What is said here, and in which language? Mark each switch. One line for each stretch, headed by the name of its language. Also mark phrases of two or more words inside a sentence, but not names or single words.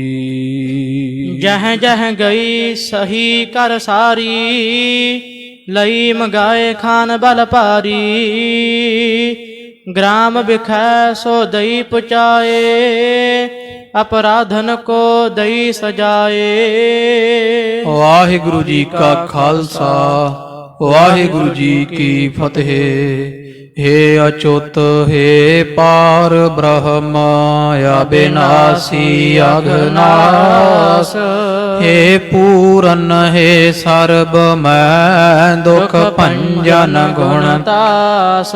Braj: ਜਹ ਜਹ ਗਈ ਸਹੀ ਕਰ ਸਾਰੀ ਲਈ ਮੰਗਾਏ ਖਾਨ ਬਲ ਭਾਰੀ। ਗ੍ਰਾਮ ਵਿਖੈ ਸੋ ਦਈ ਪੁਚਾਏ ਅਪਰਾਧਨ ਕੋ ਦਈ ਸਜਾਏ।
Punjabi: ਵਾਹਿਗੁਰੂ ਜੀ ਕਾ ਖਾਲਸਾ ਵਾਹਿਗੁਰੂ ਜੀ ਕੀ ਫਤਿਹ। ਹੇ ਅਚੁਤ ਹੇ ਪਾਰ ਬ੍ਰਹਮ ਅਬਿਨਾਸੀ ਅਘਨਾਸ। ਹੇ ਪੂਰਨ ਹੇ ਸਰਬ ਮੈ ਦੁਖ ਭੰਜਨ ਗੁਣਤਾਸ।